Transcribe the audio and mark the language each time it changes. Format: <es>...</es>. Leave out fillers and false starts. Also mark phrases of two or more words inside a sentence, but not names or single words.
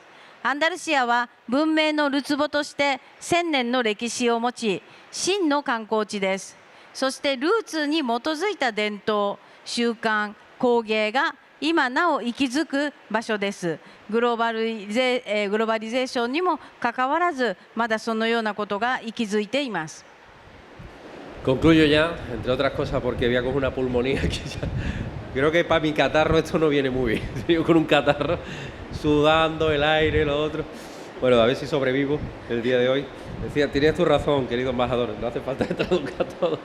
<ja>アンダルシアは文明のるつぼとして1000年の歴史を持ち、真の観光地です。そしてルーツに基づいた伝統、習慣、工芸が今なお息づく場所です。グローバリゼーションにもかかわらず、まだそのようなことが息づいています。</ja> <es>Concluyo ya, entre otras cosas, porque voy a coger una pulmonía que ya... Creo que para mi catarro esto no viene muy bien. Yo con un catarro, sudando el aire, lo otro. Bueno, a ver si sobrevivo el día de hoy. Decía, tienes tu razón, querido embajador, no hace falta que traduzca todo.</es>